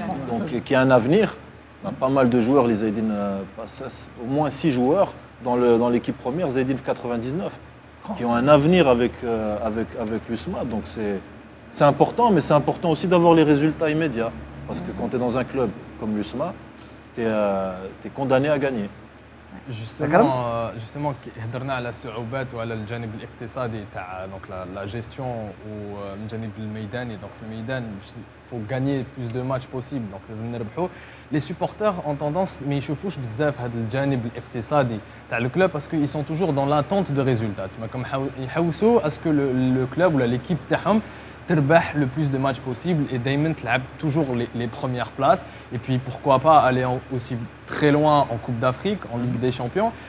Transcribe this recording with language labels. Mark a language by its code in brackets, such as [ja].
[fr] Donc qui a un avenir. On a pas mal de joueurs, les Zaydine, au moins 6 joueurs dans l'équipe première, Zaydine 99, qui ont un avenir avec l'USMA. Donc c'est important, mais c'est important aussi d'avoir les résultats immédiats. Parce que quand tu es dans un club comme l'USMA, tu es condamné à gagner. [ar] Justement هضرنا على الصعوبات وعلى الجانب الاقتصادي تاع دونك لا جيستيون ومن الجانب الميداني دونك في الميدان [fr] faut gagner plus de matchs possible [ar] donc لازم نربحوا. [fr] Les supporters ont tendance [ar] ما يشوفوش بزاف هذا الجانب الاقتصادي تاع الكلوب [fr] parce qu'ils sont toujours dans l'attente de résultats [ar] تسمى كم يحوسوا [fr] à ce que le club ou l'équipe تاعهم تربح le plus de matchs possible et دايما تلعب toujours les premières places et puis pourquoi pas aller aussi très loin en Coupe d'Afrique, en Ligue des Champions.